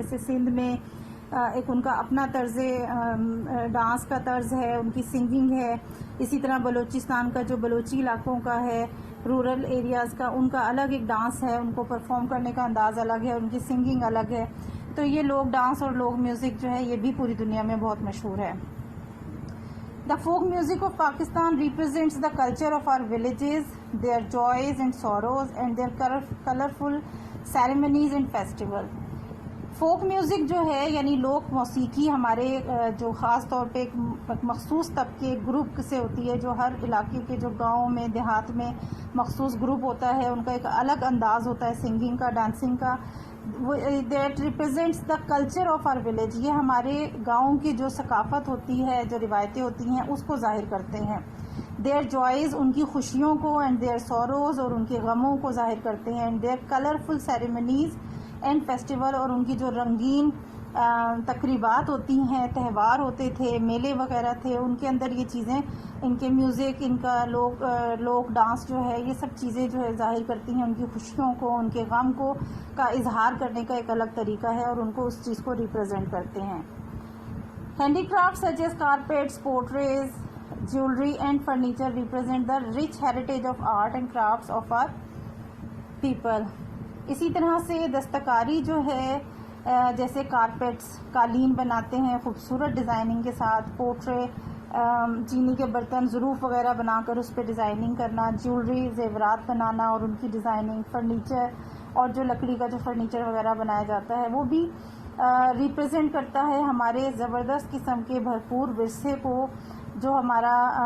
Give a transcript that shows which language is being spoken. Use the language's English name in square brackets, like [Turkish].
[Urdu] جیسے سندھ میں ایک ان کا اپنا طرز ڈانس کا طرز ہے، ان کی سنگنگ ہے. اسی طرح بلوچستان کا جو بلوچی علاقوں کا ہے، رورل ایریاز کا، ان کا الگ ایک ڈانس ہے، ان کو پرفارم کرنے کا انداز الگ ہے، ان کی سنگنگ الگ ہے. تو یہ لوک ڈانس اور لوک میوزک جو ہے یہ بھی پوری دنیا میں بہت مشہور ہے. [English] The folk music of Pakistan represents the culture of our villages, their joys and sorrows, and their colorful ceremonies and festivals. [Urdu] Folk music جو ہے یعنی لوک موسیقی ہمارے جو خاص طور پہ ایک مخصوص طبقے گروپ سے ہوتی ہے، جو ہر علاقے کے جو گاؤں میں دیہات میں مخصوص گروپ ہوتا ہے، ان کا ایک الگ انداز ہوتا ہے سنگنگ کا، ڈانسنگ کا. [English] That represents the culture of our village. [Urdu] یہ ہمارے گاؤں کی جو ثقافت ہوتی ہے, جو روایتیں ہوتی ہیں, اس کو ظاہر کرتے ہیں. [English] their joys, [Urdu] ان کی خوشیوں کو, [English] and their sorrows, [Urdu] اور ان کے غموں کو ظاہر کرتے ہیں. [English] and their colourful ceremonies and festival, [Urdu] اور ان کی جو رنگین تقریبات ہوتی ہیں, تہوار ہوتے تھے, میلے وغیرہ تھے, ان کے اندر یہ چیزیں, ان کے میوزک, ان کا لوک ڈانس جو ہے, یہ سب چیزیں جو ہے ظاہر کرتی ہیں ان کی خوشیوں کو, ان کے غم کو کا اظہار کرنے کا ایک الگ طریقہ ہے, اور ان کو اس چیز کو ریپرزینٹ کرتے ہیں. [English] Handicraft such as carpets, potteries, jewelry and furniture represent the rich heritage of art and crafts of our people. [Urdu] اسی طرح سے دستکاری جو ہے, جیسے کارپیٹس, قالین بناتے ہیں خوبصورت ڈیزائننگ کے ساتھ, پورٹرے, چینی کے برتن, ظروف وغیرہ بنا کر اس پہ ڈیزائننگ کرنا, جیولری, زیورات بنانا اور ان کی ڈیزائننگ, فرنیچر, اور جو لکڑی کا جو فرنیچر وغیرہ بنایا جاتا ہے وہ بھی ریپرزینٹ کرتا ہے ہمارے زبردست قسم کے بھرپور ورثے کو, جو ہمارا